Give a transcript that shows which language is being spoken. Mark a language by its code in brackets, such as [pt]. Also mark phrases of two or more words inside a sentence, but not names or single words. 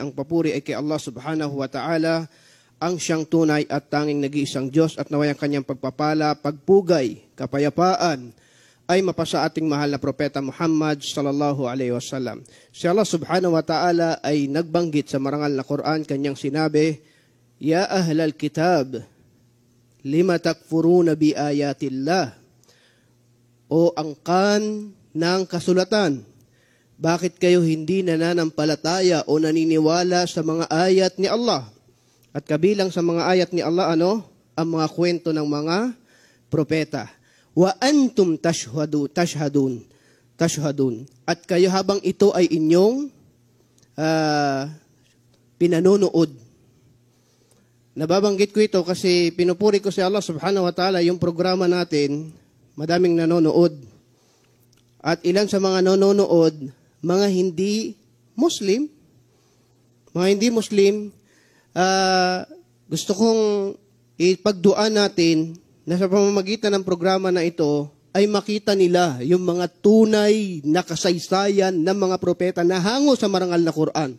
[tl] Ang papuri ay kay Allah [ar] سبحانه وتعالى, [tl] ang siyang tunay at tanging nag-iisang Diyos, at naway ang kanyang pagpapala, pagpugay, kapayapaan ay mapasa ating mahal na Propeta Muhammad [ar] صلى الله عليه وسلم. [tl] Si Allah [ar] سبحانه وتعالى [tl] ay nagbanggit sa marangal na Quran, kanyang sinabi, [ar] يا أهل الكتاب لم تكفرون بآيات الله. [tl] O angkan ng kasulatan, bakit kayo hindi nananampalataya o naniniwala sa mga ayat ni Allah? At kabilang sa mga ayat ni Allah, ang mga kwento ng mga propeta. [ar] وأنتم تشهدون. [tl] At kayo habang ito ay inyong pinanonood. Nababanggit ko ito kasi pinupuri ko si Allah [ar] سبحانه وتعالى, [tl] yung programa natin, madaming nanonood. At ilan sa mga nanonood, mga hindi Muslim. Gusto kong ipagduan natin na sa pamamagitan ng programa na ito ay makita nila yung mga tunay na kasaysayan ng mga propeta na hango sa marangal na Quran.